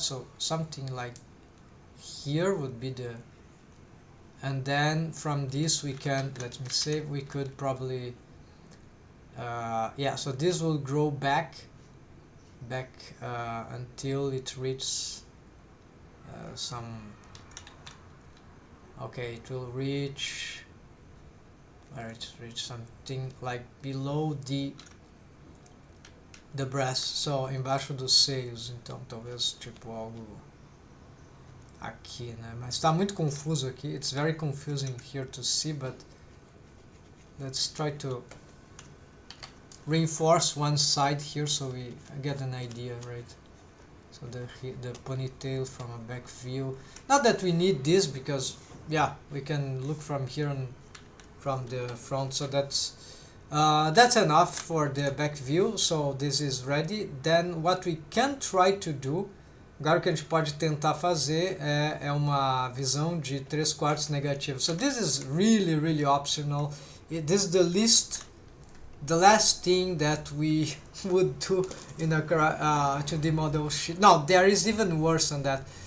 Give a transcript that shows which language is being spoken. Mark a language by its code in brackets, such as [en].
[en] So something like here would be the, and then from this we can, let me save, we could probably yeah, so this will grow back until it reaches some, okay, it will reach where it reach something like below the breast, so [pt] embaixo dos seios. Então talvez tipo algo aqui, né? Mas está muito confuso aqui. [en] It's very confusing here to see, but let's try to reinforce one side here so we get an idea, right? So the ponytail from a back view. Not that we need this, because yeah, we can look from here and from the front. So that's enough for the back view. So this is ready. Then what we can try to do, [pt] agora o que a gente pode tentar fazer é uma visão de 3/4 negativa. [en] So this is really optional. This is the last thing that we would do in a 2D model sheet. No, there is even worse than that.